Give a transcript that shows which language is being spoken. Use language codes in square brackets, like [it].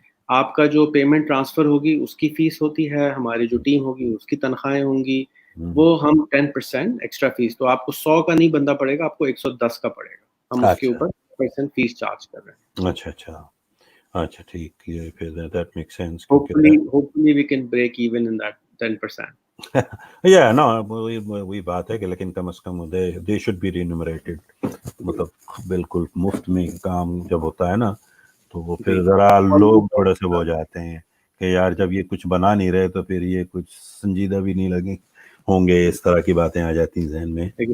[ur] آپ کا جو پیمنٹ ٹرانسفر ہوگی اس کی فیس ہوتی ہے، ہماری جو ٹیم ہوگی اس کی تنخواہیں ہوں گی، وہ ہم 10% ایکسٹرا فیس. تو آپ کو 100 کا نہیں بندہ پڑے گا، آپ کو 110 کا پڑے گا. ہم اس کے اوپر فیس چارج کر رہے ہیں. اچھا ٹھیک ہے، پھر [en] That make sense. Hopefully we can break even in that 10%. [ur] یا نا وہی بات ہے کہ لیکن کم از کم [en] They should be remunerated. [ur] مطلب بالکل مفت میں کام جب ہوتا ہے نا تو وہ پھر ذرا لوگ تھوڑے سے وہ ہو جاتے ہیں کہ یار جب یہ کچھ بنا نہیں رہے تو پھر یہ کچھ سنجیدہ بھی نہیں لگے ہوں گے، اس طرح کی باتیں آ جاتی ہیں ذہن میں.